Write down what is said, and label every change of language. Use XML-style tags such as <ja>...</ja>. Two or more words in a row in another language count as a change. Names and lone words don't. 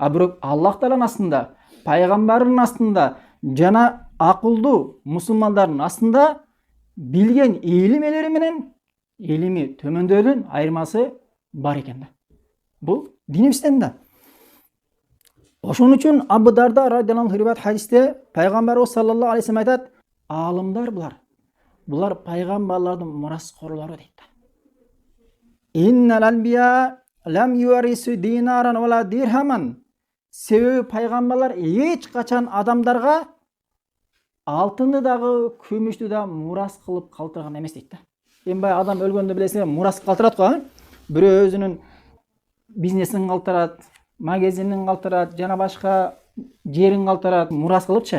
<ky>А бирок Аллах Тааланын астында, пайгамбардын астында жана акылдуу мусулмандардын астында билген илим ээлери менен илими төмөндөрдүн айырмасы бар экен да. Бул динибизден да. Ошон үчүн Абу Дарда</ky> <ar>رضي الله عنه</ar> <ky>риваят хадисте пайгамбарыбыз</ky> <ar>صلى الله عليه وسلم</ar> <ky>айтат, алымдар булар пайгамбарлардын мураскорлору дейт да.</ky> <ar>إن الأنبياء لم يورثوا دينارا ولا درهما.</ar> <ky>Себеби пайгамбарлар эч качан адамдарга алтынды дагы, күмүштү да мурас кылып калтырган эмес дейт да. Эми бай адам өлгөндө билесиңер, мурас калтырат го, бирөө өзүнүн бизнесин калтырат, магазинин калтырат, жана башка жерин калтырат, мурас кылыпчы.</ky>